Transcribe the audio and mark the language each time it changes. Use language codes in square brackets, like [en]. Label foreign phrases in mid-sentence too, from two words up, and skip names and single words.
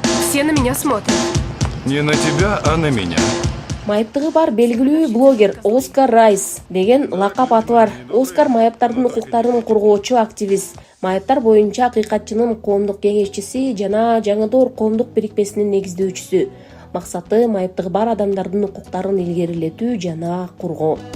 [ru] Все на меня смотрят. Не на тебя, а на меня. [ky] Майыптыгы бар белгилүү блогер Оскар Райс деген лакап аты бар. Оскар майыптардын укуктарын коргоочу активист. Майыптар боюнча акыйкатчынын коомдук кеңешчиси жана Жаңы Доор коомдук бирикмесинин негиздөөчүсү. Максаты майыптыгы бар адамдардын укуктарын илгерилетүү жана коргоо.